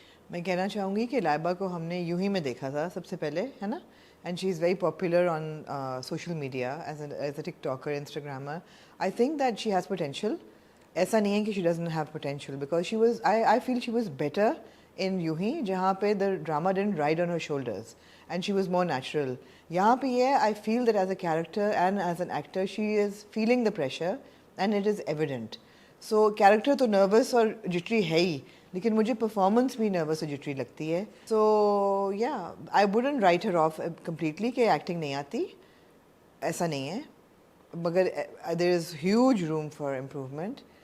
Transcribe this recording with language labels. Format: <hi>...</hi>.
<ur>میں کہنا چاہوں گی کہ لائبہ کو ہم نے یوں ہی میں دیکھا تھا سب سے پہلے, ہے نا,</ur> <en>And she is very popular on social media as a TikToker, Instagrammer. I think that she has potential.</en> <ur>ایسا نہیں ہے کہ</ur> <en>she doesn't have potential, because she was I feel she was better in یوں ہی,</en> <ur>جہاں پہ</ur> <en>The drama didn't ride on her shoulders and she was more natural.</en> <ur>یہاں پہ یہ</ur> <en>I feel that as a character and as an actor she is feeling the pressure and it is evident.</en> <ur>So character تو nervous اور جٹری ہے ہی, لیکن مجھے performance بھی nervous اور جٹری لگتی ہے.</ur> <en>so yeah I wouldn't write her off completely</en> <ur>کہ ایکٹنگ نہیں آتی, ایسا نہیں ہے, مگر</ur> <en>There is huge room for improvement.</en>